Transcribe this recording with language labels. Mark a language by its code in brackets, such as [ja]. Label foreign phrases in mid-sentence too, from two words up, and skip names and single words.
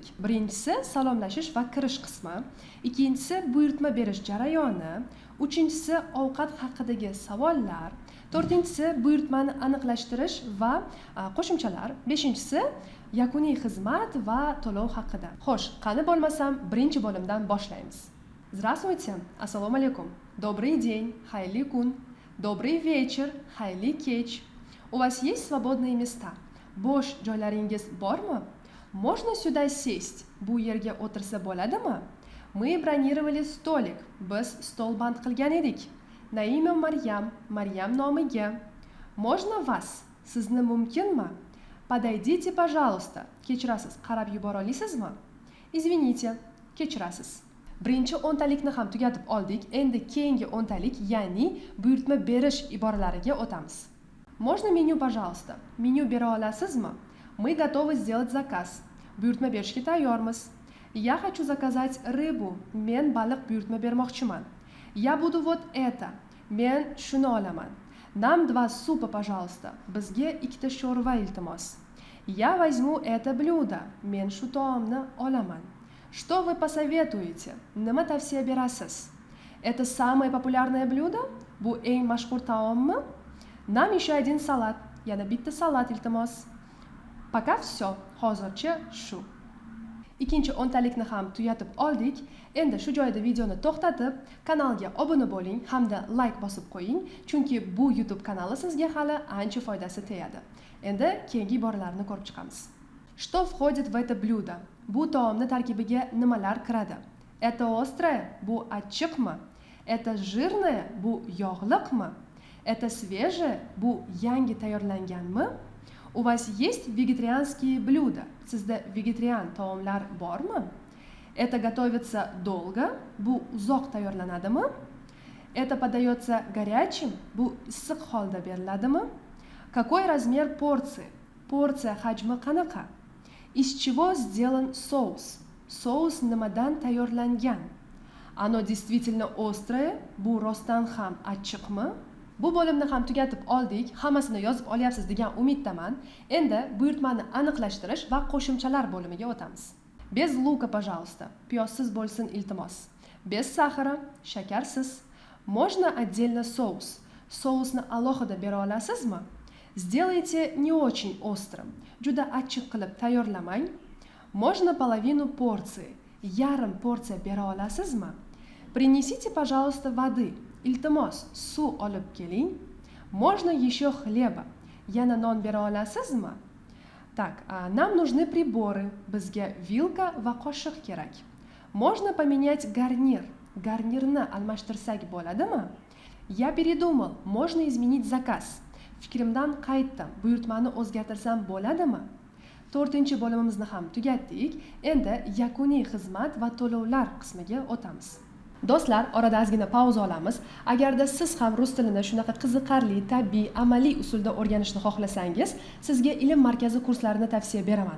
[uz] Birinchisi salomlashish va kirish qismi, ikkinchisi buyurtma berish jarayoni, uchinchisi ovqat haqidagi savollar, to'rtinchisi buyurtmani aniqlashtirish va qo'shimchalar, beshinchisi yakuniy xizmat va to'lov haqida. Xo'sh, qani bo'lmasam, birinchi bo'limdan boshlaymiz. [ru] Здравствуйте, [uz] assalomu alaykum, [ru] добрый день, [uz] xayrli kun, [ru] добрый вечер, [uz] xayrli kech. [ru] У вас есть свободные места? [uz] Bo'sh joylaringiz bormi? [ru] Можно сюда сесть? [uz] Bu yerga o'tirsa bo'ladimi? [ru] Мы бронировали столик. [uz] Biz stol band qilgan edik. [ru] На имя Maryam, Maryam nomiga. Можно вас? [uz] Sizni mumkinmi? [ru] Подойдите, пожалуйста. [uz] Kechirasiz, qarab yubora olasizmi? [ru] Извините, kechirasiz. [uz] Birinchi o'ntalikni ham tugatib oldik. Endi keyingi o'ntalik, ya'ni buyurtma berish iboralariga o'tamiz. [ru] Можно меню, пожалуйста? [uz] Menyu bera olasizmi? [ru] Мы готовы сделать заказ. [uz] Buyurtma berishga tayyormiz. [ru] Я хочу заказать рыбу. [uz] Men baliq buyurtma bermoqchiman. [ru] Я буду вот это. [uz] Men shuni olaman. [ru] Нам 2 супа, пожалуйста. [uz] Bizga 2 ta sho'rva iltimos. [ru] Я возьму это блюдо. [uz] Men shu taomni olaman. [ru] Что вы посоветуете? [uz] Nima tavsiya berasiz? [ru] Это самое популярное блюдо? [uz] Bu eng mashhur taommi? [ru] Нам еще один салат. [uz] Yana bitta salat iltimos. [ru] Пока все. [uz] Hozircha shu. Ikkinchi o'ntalikni ham tugatib oldik. Endi shu joyda videoni to'xtatib, kanalga obuna bo'ling hamda like bosib qo'ying, chunki bu YouTube kanali sizga hali ancha foydasi tegadi. Endi keyingi iboralarni ko'rib chiqamiz. [ru] Что входит в это блюдо? [uz] Bu taomni tarkibiga nimalar kiradi? [ru] Это острое? [uz] Bu achchiqmi? [ru] Это жирное? [uz] Bu yog'liqmi? [ru] Это свежее? [uz] Bu yangi tayyorlanganmi? [ru] У вас есть вегетарианские блюда? [uz] Sizda vegetarian taomlar bormi? [ru] Это готовится долго? [uz] Bu uzoq tayyorlanadimi? [ru] Это подается горячим? [uz] Bu issiq holda beriladimi? [ru] Какой размер порции? [uz] Porsiya hajmi qanaqa? [ru] Из чего сделан соус? Соус [uz] nimadan tayyorlangan? [ru] Оно действительно острое? [uz] Bu rostdan ham achchiqmi? Bu bo'limni ham tugatib oldik. Hammasini yozib olyapsiz degan umiddaman. Endi buyurtmani aniqlashtirish va qo'shimchalar bo'limiga o'tamiz. [ru] Без лука, пожалуйста. [uz] Piyozsiz bo'lsin iltimos. [ru] Без сахара, shakarsiz. Можно отдельно соус. [uz] Соусni alohida bera olasizmi? [ru] Сделайте не очень острым. [uz] Juda achchiq qilib tayyorlamang. [ru] Можно половину порции. [uz] Yarim porsiya bera olasizmi? [ru] Принесите, пожалуйста, воды. [uz] Iltimos, suv olib keling. [ru] Можно еще хлеба. [uz] Yana non bera olasizmi? [ru] Так, нам нужны приборы. [uz] Bizga vilka va qoshiq kerak. [ru] Можно поменять гарнир. [uz] Garnirni almashtirsak bo'ladimi? [ru] Я передумал. Можно изменить заказ. [uz] Fikrimdan qaytdim. Buyurtmani o'zgartirsam bo'ladimi? 4-chi bo'limimizni ham tugatdik. Endi yakuniy xizmat va to'lovlar qismiga o'tamiz. Do'stlar, orada ozgina pauza olamiz. Agarda siz ham rus tilini shunaqa qiziqarli, tabiiy, amaliy usulda o'rganishni xohlasangiz, sizga ilm markazi kurslarini tavsiya beraman.